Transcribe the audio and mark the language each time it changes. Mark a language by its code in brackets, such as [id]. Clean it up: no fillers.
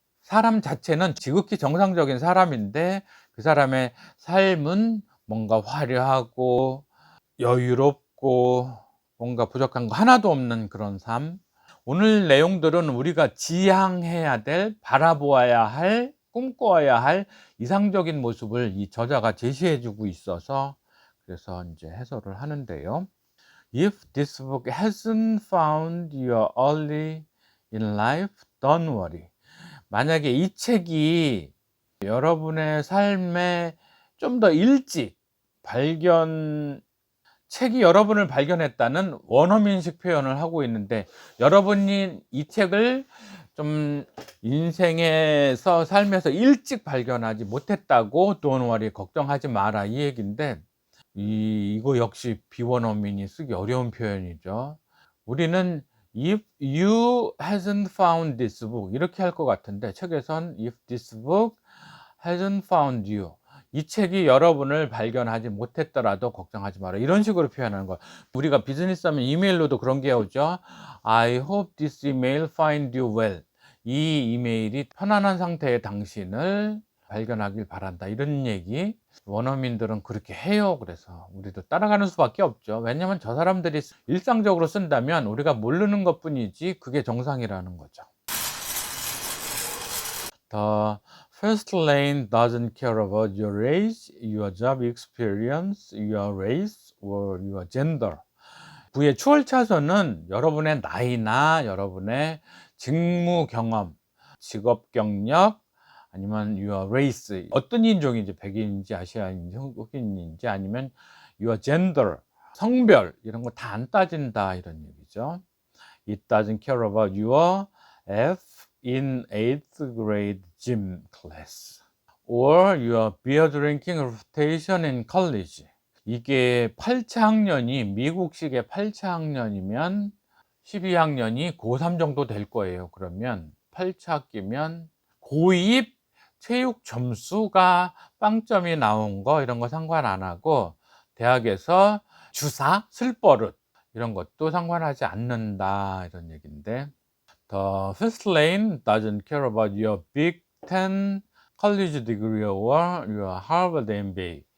[ko] 사람 자체는 지극히 정상적인 사람인데 그 사람의 삶은 뭔가 화려하고 여유롭고 뭔가 부족한 거 하나도 없는 그런 삶. 오늘 내용들은 우리가 지향해야 될, 바라보아야 할, 꿈꿔야 할 이상적인 모습을 이 저자가 제시해 주고 있어서 그래서 이제 해설을 하는데요. [en] If this book hasn't found you early in life, don't worry. [ko] 만약에 이 책이 여러분의 삶에 좀 더 일찍 발견 책이 여러분을 발견했다는 원어민식 표현을 하고 있는데, 여러분이 이 책을 좀 인생에서 삶에서 일찍 발견하지 못했다고 [en] "Don't worry, [ko] 걱정하지 마라." 이 얘기인데, 이거 역시 비원어민이 쓰기 어려운 표현이죠. 우리는 [en] "If you hasn't found this book" [ko] 이렇게 할 것 같은데, 책에선 [en] "If this book hasn't found you", [ko] 이 책이 여러분을 발견하지 못했더라도 걱정하지 마라, 이런 식으로 표현하는 거예요. 우리가 비즈니스 하면 이메일로도 그런 게 오죠. [en] "I hope this email find you well." [ko] 이 이메일이 편안한 상태의 당신을 발견하길 바란다, 이런 얘기. 원어민들은 그렇게 해요. 그래서 우리도 따라가는 수밖에 없죠. 왜냐면 저 사람들이 일상적으로 쓴다면 우리가 모르는 것뿐이지 그게 정상이라는 거죠. [en] The first lane doesn't care about your age, your job experience, your race, or your gender. [ko] 부의 추월 차선은 여러분의 나이나 여러분의 직무 경험, 직업 경력, 아니면 [en] your race, [ko] 어떤 인종인지, 백인인지 아시아인지 흑인인지, 아니면 [en] your gender, [ko] 성별, 이런 거 다 안 따진다, 이런 얘기죠. [en] It doesn't care about your F in 8th grade gym class or your beer drinking reputation in college. [ko] 이게 8차 학년이 미국식의 8차 학년이면 12학년이 고3 정도 될 거예요. 그러면 8차 학기면 고입 체육 점수가 빵점이 나온 거, 이런 거 상관 안 하고, 대학에서 주사, 술버릇, 이런 것도 상관하지 않는다, 이런 얘기인데, [en] The first lane doesn't care about your Big Ten college degree or your Harvard MBA.